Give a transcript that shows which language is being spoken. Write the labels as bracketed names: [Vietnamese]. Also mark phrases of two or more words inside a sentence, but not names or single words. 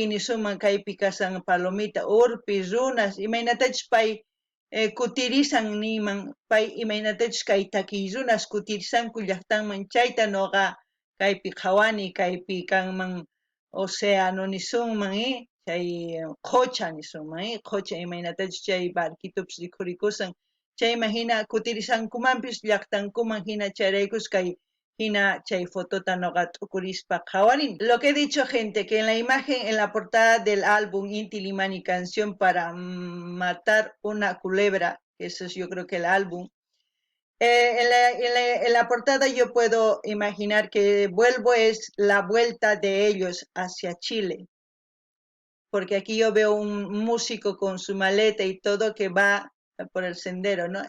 [Quechua] nisuman kaypi kasan palomita, urpi, runas, imaynatachus pay kutirisan niman, pay imaynatachus kay takiy runas kutirisanku llaqtanman chayta noqa kaypi qhawani, kaypi kanman océano nisunman, chay qucha nisunman, qucha imaynatachus chay barquitupis rikurikusan, chay imagina kutirisankumanpis llaqtankuman hina chayraykus kay hina chay fotota noqa t'ukurispa qhawarin. [Spanish] Lo que he dicho, gente, que en la imagen, en la portada del álbum Inti Limani Canción para Matar una Culebra, que eso es yo creo que el álbum, en la portada yo puedo imaginar que Vuelvo es la vuelta de ellos hacia Chile, porque aquí yo veo un músico con su maleta y todo que va por el sendero, ¿no?